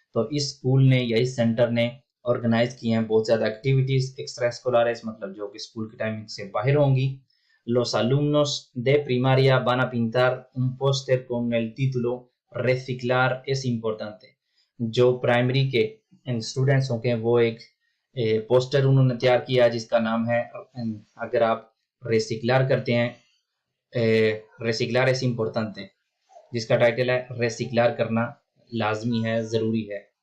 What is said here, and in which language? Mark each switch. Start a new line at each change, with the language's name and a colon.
Hindi: तो इस स्कूल ने या इस सेंटर ने ऑर्गेनाइज किए हैं बहुत ज़्यादा एक्टिविटीज़ एक्स्ट्रा escolares, मतलब जो कि स्कूल की टाइमिंग से बाहर होंगी.
Spanish: Los alumnos de primaria van a pintar un póster con el título Reciclar es importante.
Hindi: जो प्राइमरी के स्टूडेंट्स होंगे वो एक पोस्टर उन्होंने तैयार किया जिसका नाम है, अगर आप रेसिक्लार करते हैं, रेसिक्लार
Spanish: es importante,
Hindi: जिसका टाइटल है रेसिक्लार करना लाजमी है, ज़रूरी है.